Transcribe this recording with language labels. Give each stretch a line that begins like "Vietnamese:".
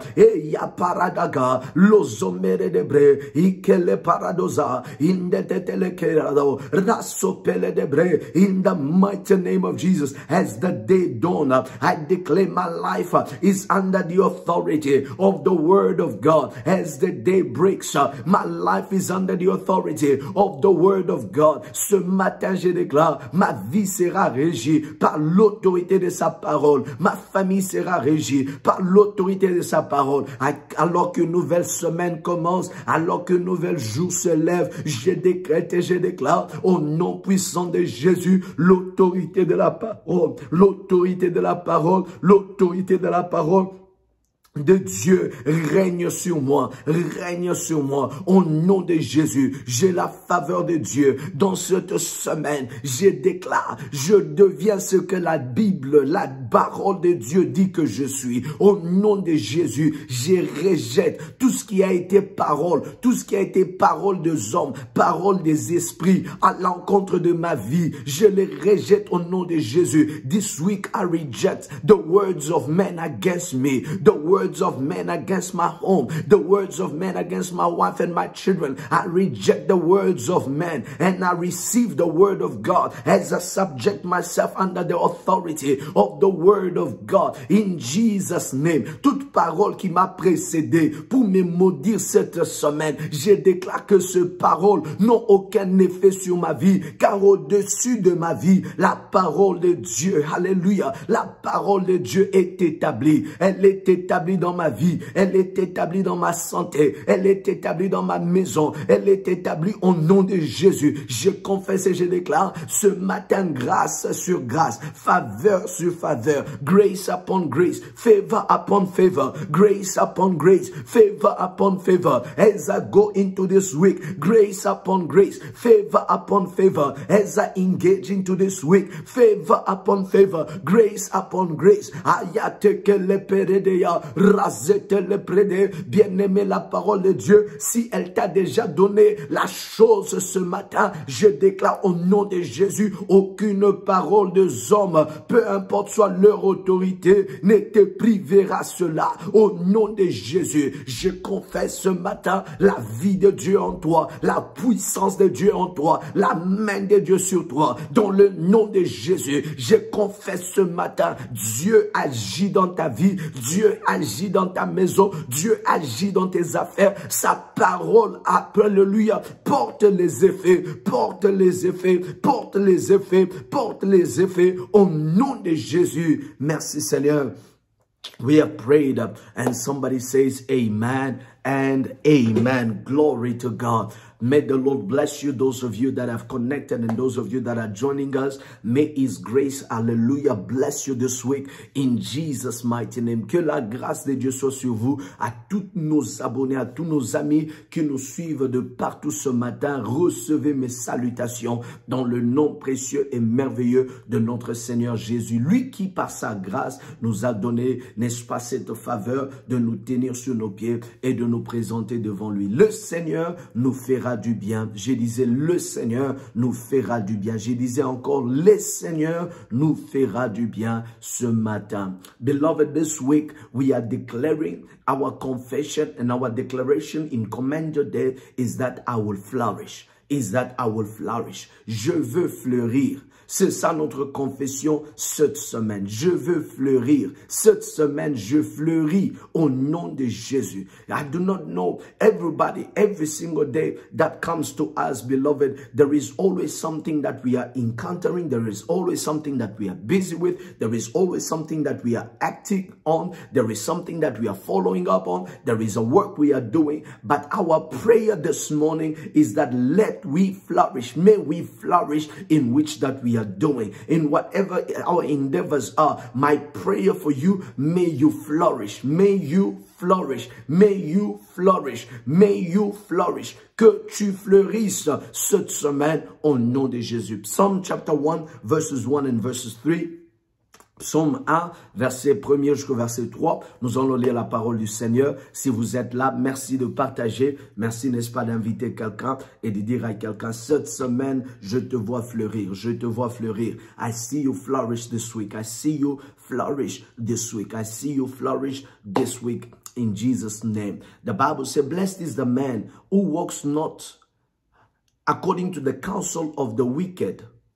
English: Ya paradaga lozomere debre ikele paradoza inde tetele kerado raso pele debre in the mighty name of Jesus. As the day dawn, I declare my life is under the authority of the word of God. As the day breaks, my life is under the authority of the word of God.
French: Ce matin, je déclare, ma vie sera régie par l'autorité de sa parole. Ma famille sera régie par l'autorité de sa parole. Alors qu'une nouvelle semaine commence, alors qu'un nouvel jour se lève, je décrète et je déclare au nom puissant de Jésus l'autorité de la parole, l'autorité de la parole, l'autorité de la parole de Dieu règne sur moi, règne sur moi. Au nom de Jésus, j'ai la faveur de Dieu. Dans cette semaine, je déclare, je deviens ce que la Bible, la parole de Dieu dit que je suis. Au nom de Jésus, je rejette tout ce qui a été parole, tout ce qui a été parole des hommes, parole des esprits à l'encontre de ma vie. Je les rejette au nom de Jésus.
English: This week I reject the words of men against me, the words of men against my home, the words of men against my wife and my children. I reject the words of men and I receive the word of God as I subject myself under the authority of the word of God. In Jesus' name,
French: toute parole qui m'a précédé pour me maudire cette semaine, je déclare que ces paroles n'ont aucun effet sur ma vie, car au-dessus de ma vie, la parole de Dieu, alléluia, la parole de Dieu est établie. Elle est établie dans ma vie, elle est établie dans ma santé, elle est établie dans ma maison, elle est établie au nom de Jésus. Je confesse et je déclare ce matin grâce sur grâce, faveur sur faveur,
English: grace upon grace, favor upon favor,
French: grace upon grace, favor upon favor.
English: As I go into this week, grace upon grace, favor upon favor. As I engage into this week, favor upon favor, grace upon grace. Ayate le peredeya, razete le prede.
French: Bien-aimé, la parole de Dieu, si elle t'a déjà donné la chose ce matin, je déclare au nom de Jésus, aucune parole des hommes, peu importe soit leur autorité, ne te privera cela. Au nom de Jésus, je confesse ce matin la vie de Dieu en toi, la puissance de Dieu en toi, la main de Dieu sur toi. Dans le nom de Jésus, je confesse ce matin, Dieu agit dans ta vie, Dieu agit dans ta maison, Dieu agit dans tes affaires. Sa parole, alléluia, porte les effets, porte les effets, porte les effets, porte les effets au nom de Jésus. Merci Seigneur.
English: We have prayed and somebody says amen and amen. Glory to God. May the Lord bless you, those of you that have connected and those of you that are joining us. May His grace, hallelujah, bless you this week in Jesus' mighty name.
French: Que la grâce de Dieu soit sur vous, à tous nos abonnés, à tous nos amis qui nous suivent de partout ce matin. Recevez mes salutations dans le nom précieux et merveilleux de notre Seigneur Jésus. Lui qui, par sa grâce, nous a donné, n'est-ce pas, cette faveur de nous tenir sur nos pieds et de nous présenter devant lui. Le Seigneur nous fera du bien. Je disais, le Seigneur nous fera du bien. Je disais encore, le Seigneur nous fera du bien ce matin.
English: Beloved, this week we are declaring our confession, and our declaration in Command Your Day is that I will flourish. Is that I will flourish.
French: Je veux fleurir. C'est ça notre confession cette semaine. Je veux fleurir. Cette semaine, je fleuris au nom de Jésus.
English: I do not know everybody, every single day that comes to us, beloved, there is always something that we are encountering. There is always something that we are busy with. There is always something that we are acting on. There is something that we are following up on. There is a work we are doing. But our prayer this morning is that let we flourish. May we flourish in which that we are doing. In whatever our endeavors are, my prayer for you, may you flourish. May you flourish. May you flourish. May you flourish.
French: Que tu fleurisses cette semaine au nom de Jésus.
English: Psalm chapter 1, verses 1 and verses 3.
French: Psaume 1, verset 1er jusqu'au verset 3. Nous allons lire la parole du Seigneur. Si vous êtes là, merci de partager. Merci, n'est-ce pas, d'inviter quelqu'un et de dire à quelqu'un, cette semaine, je te vois fleurir. Je te vois fleurir.
English: I see you flourish this week. I see you flourish this week. I see you flourish this week in Jesus' name. The Bible says, blessed is the man who walks not according to the counsel of the wicked.